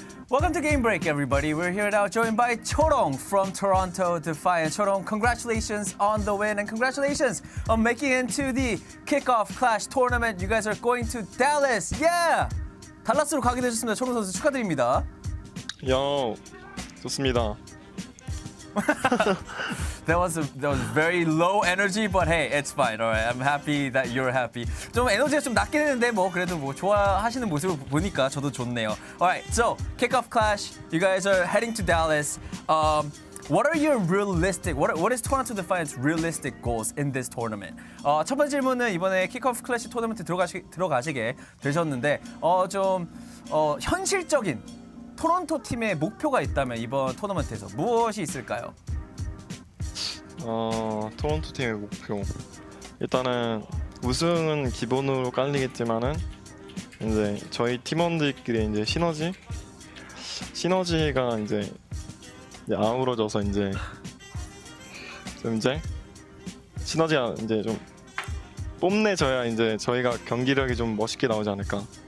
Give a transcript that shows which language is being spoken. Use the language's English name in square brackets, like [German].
[English] Welcome to Game Break, everybody. We're here now joined by Chorong from Toronto Defiant. Chorong, congratulations on the win and congratulations on making it into the Kickoff Clash tournament. You guys are going to Dallas. Yeah! [Korean] 달라스로 가게 되셨습니다. 초롱 선수 축하드립니다. 야, 좋습니다. [English] That was very low energy, but hey, it's fine. All right, I'm happy that you're happy. [Korean] 좀 에너지가 좀 낮긴 했는데 뭐 그래도 뭐 좋아하시는 모습을 보니까 저도 좋네요. [English] All right, so Kickoff Clash. You guys are heading to Dallas. What are your realistic? What is Toronto Defiant's realistic goals in this tournament? [Korean] 첫 번째 질문은 이번에 Kickoff Clash 토너먼트 들어가시게 되셨는데 좀 현실적인 토론토 팀의 목표가 있다면 이번 토너먼트에서 무엇이 있을까요? 토론토 팀의 목표. 일단은 우승은 기본으로 깔리겠지만은 이제 저희 팀원들끼리 이제 시너지가 이제 아우러져서 이제 시너지가 이제 좀 뽐내져야 이제 저희가 경기력이 좀 멋있게 나오지 않을까.